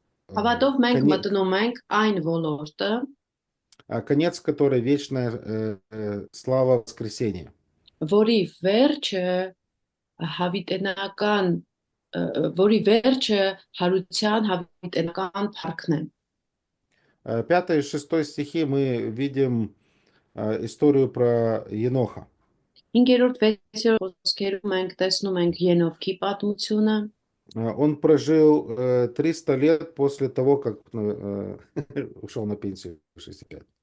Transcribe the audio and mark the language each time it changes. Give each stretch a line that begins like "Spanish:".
Armenian: Հավատով մենք մտնում ենք այն ոլորտը,
Russian: конец которой вечная слава воскресения.
Armenian: որի վերջը հավիտենական, որի վերջը հարության հավիտենական փառքն է։
Russian: 5 и 6 стихи мы видим историю про Еноха.
Armenian: 5-րդ, 6-րդ խոսքերում մենք տեսնում ենք Ենովքի պատմությունը։
Russian: Он прожил 300 лет после того, как ушел на пенсию в 65.